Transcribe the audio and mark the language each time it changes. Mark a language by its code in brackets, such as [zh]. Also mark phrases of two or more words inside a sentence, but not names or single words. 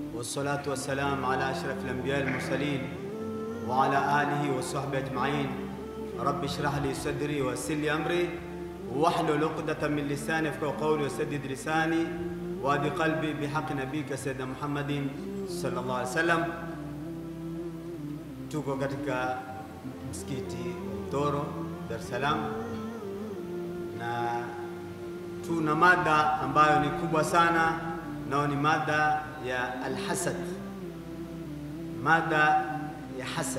[ar] والصلاة والسلام على أشرف الأنبياء المرسلين وعلى آله وصحبه أجمعين. رب اشرح لي صدري ويسر لي أمري واحلل عقدة من لساني يفقهوا قولي وسدد لساني وهدي قلبي بحق نبيك سيدنا محمد صلى الله عليه وسلم. [sw] Tuko katika msikiti Mtoro, Dar es Salaam, na tuna mada ambayo ni kubwa sana, nao ni mada ya al-hasad. Mada ya hasad.